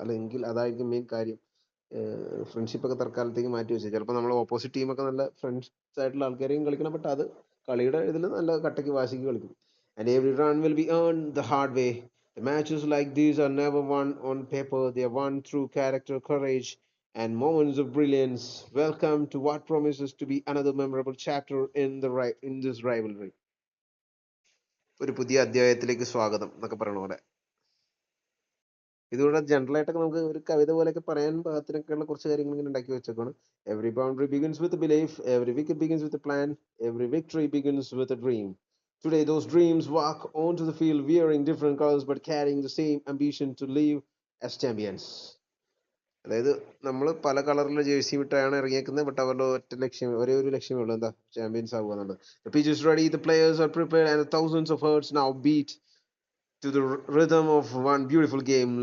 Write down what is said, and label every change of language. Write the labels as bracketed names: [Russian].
[Malayalam] അല്ലെങ്കിൽ അതായിരിക്കും മെയിൻ കാര്യം. ഫ്രണ്ട്ഷിപ്പൊക്കെ തൽക്കാലത്തേക്ക് മാറ്റി വെച്ചത്. ചിലപ്പോൾ നമ്മൾ ഓപ്പോസിറ്റ് ടീമൊക്കെ നല്ല ഫ്രണ്ട്സ് ആയിട്ടുള്ള ആൾക്കാരെയും കളിക്കണം, ബട്ട് അത് കളിയുടെ ഇതിൽ നല്ല കട്ടയ്ക്ക് വാശിക്ക് കളിക്കും. [English] And every run will be earned the hard way. The matches like these are never won on paper. They are won through character, courage, and moments of brilliance. Welcome to what promises to be another memorable chapter in this rivalry. [Malayalam] ഒരു പുതിയ അധ്യായത്തിലേക്ക് സ്വാഗതം എന്നൊക്കെ പറയണ പോലെ. ഇതുകൂടെ general ആയിട്ടൊക്കെ നമുക്ക് ഒരു കവിത പോലെയൊക്കെ പറയാൻ പാകത്തിനൊക്കെയുള്ള കുറച്ച് കാര്യങ്ങൾ ഇങ്ങനെ ഉണ്ടാക്കി വെച്ചേക്കാണ്. [English] Every boundary begins with belief, every wicket begins with plan, every victory begins with a dream. Today those dreams walk onto the field wearing different colors but carrying the same ambition to live as champions. [Malayalam] അതായത് നമ്മൾ പല കളറിലുള്ള jersey വിട്ടാണ് ഇറങ്ങിയേക്കുന്നത്, but അവരുടെ ഒരേ ഒരു ലക്ഷ്യമേ ഉള്ളൂ, എന്താ? ചാമ്പ്യൻസ് ആവുക എന്നുള്ളത്. [English] The pitch is ready, the players are prepared, and thousands of hearts now beat to the rhythm of one beautiful game.